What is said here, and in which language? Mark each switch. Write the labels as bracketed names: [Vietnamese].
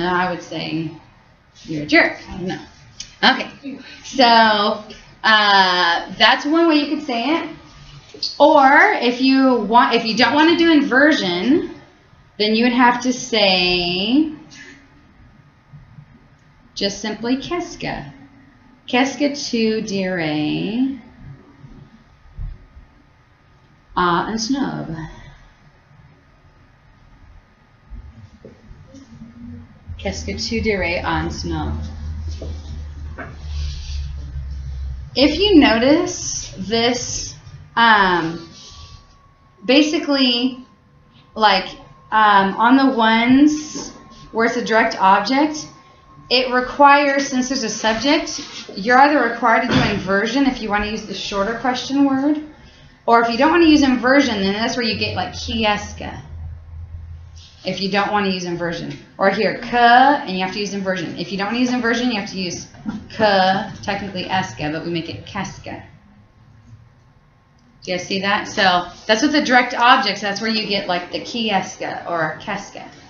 [English] I would say you're a jerk. I don't know. Okay. So, that's one way you could say it. Or if you don't want to do inversion, then you would have to say just simply qu'est-ce que. [French] Qu'est-ce que tu dirais à un snob? Qu'est-ce que tu dirais à un snob? [English] If you notice this, basically, like on the ones where it's a direct object, it requires, since there's a subject, you're either required to do inversion if you want to use the shorter question word, or if you don't want to use inversion, then that's where you get like qui est-ce que, if you don't want to use inversion. Or here, que, and you have to use inversion. If you don't want to use inversion, you have to use que, technically est-ce que, but we make it qu'est-ce que. Do you guys see that? So that's with the direct objects. That's where you get like the qui est-ce que or qu'est-ce que.